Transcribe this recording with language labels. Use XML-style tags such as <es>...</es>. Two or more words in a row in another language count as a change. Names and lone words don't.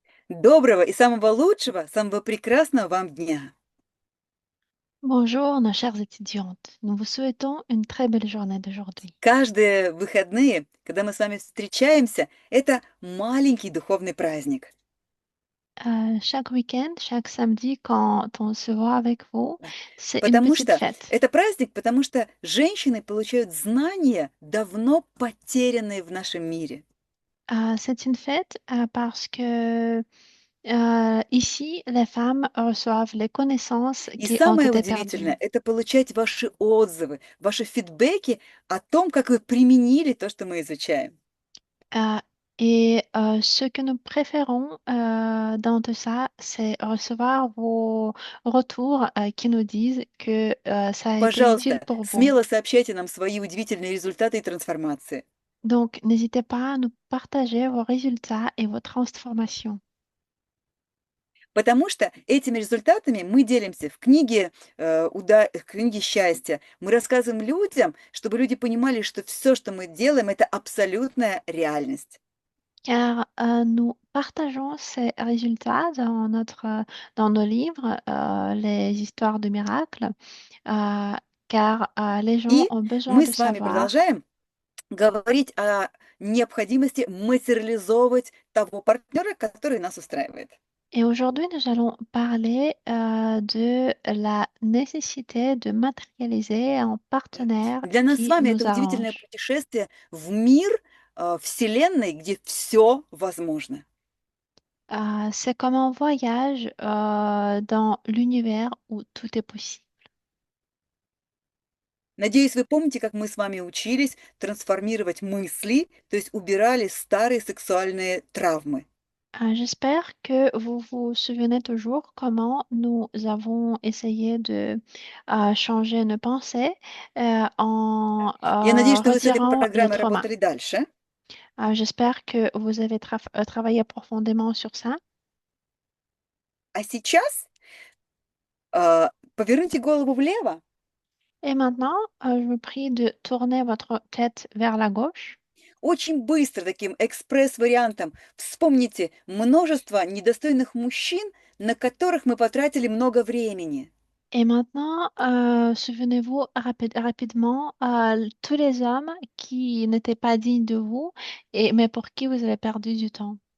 <ru>Доброго и самого лучшего, самого прекрасного вам дня!</ru> <fr>Bonjour, nos chères étudiantes. Nous vous souhaitons une très belle journée d'aujourd'hui.</fr> <ru>Каждые выходные, когда мы с вами встречаемся, это маленький духовный праздник.</ru> <fr>Chaque week-end, chaque samedi, quand on se voit avec vous,</fr> <ru>Да.</ru> <fr>c'est une</fr> <ru>Потому</ru> <fr>petite</fr> <ru>что</ru> <fr>fête.</fr> <ru>это праздник, потому что женщины получают знания, давно потерянные в нашем мире.</ru> <fr>C'est une fête parce que ici, les femmes reçoivent les connaissances</fr> <ru>И</ru> <fr>qui ont</fr> <ru>самое</ru> <fr>été</fr> <ru>удивительное —</ru> <fr>perdues.</fr> <ru>это получать ваши отзывы, ваши фидбэки о том, как вы применили то, что мы изучаем.</ru> <fr>Euh, Ce que nous préférons dans tout ça, c'est recevoir vos retours qui nous disent que ça a été utile</fr> <ru>Пожалуйста,</ru> <fr>pour vous.</fr> <ru>смело сообщайте нам свои удивительные результаты и трансформации.</ru> <fr>Donc, n'hésitez pas à nous partager vos résultats et vos transformations.</fr> <ru>Потому что этими результатами мы делимся в книге, в книге счастья. Мы рассказываем людям, чтобы люди понимали, что все, что мы делаем — это абсолютная реальность.</ru> <fr>Car nous partageons ces résultats dans nos livres, les histoires de miracles, euh, car les gens</fr> <ru>И</ru> <fr>ont besoin</fr> <ru>мы</ru> <fr>de</fr> <ru>с вами</ru> <fr>savoir.</fr> <ru>продолжаем говорить о необходимости материализовывать того партнера, который нас устраивает.</ru> <fr>Et aujourd'hui, nous allons parler de la nécessité de matérialiser un</fr> <ru>Да.</ru> <fr>partenaire</fr> <ru>Для нас с</ru> <fr>qui</fr> <ru>вами это</ru> <fr>nous</fr> <ru>удивительное</ru> <fr>arrange.</fr> <ru>путешествие в мир, Вселенной, где все возможно.</ru> <fr>C'est comme un voyage dans l'univers où tout est possible.</fr> <ru>Надеюсь, вы помните, как мы с вами учились трансформировать мысли, то есть убирали старые сексуальные травмы.</ru> <fr>J'espère que vous vous souvenez toujours comment nous avons essayé de changer nos pensées en</fr> <ru>Я надеюсь, что вы с этой</ru> <fr>retirant les</fr> <ru>программой</ru> <fr>traumas.</fr> <ru>работали дальше.</ru> <fr>J'espère que vous avez travaillé profondément sur ça.</fr> <ru>А сейчас поверните голову влево.</ru> <fr>Et maintenant, je vous prie de tourner votre tête vers la gauche.</fr> <ru>Очень быстро, таким экспресс-вариантом, вспомните множество недостойных мужчин, на которых мы потратили много времени.</ru> <fr>Et maintenant, souvenez-vous rapidement tous les hommes qui n'étaient pas dignes de vous, mais pour qui vous avez perdu du temps.</fr>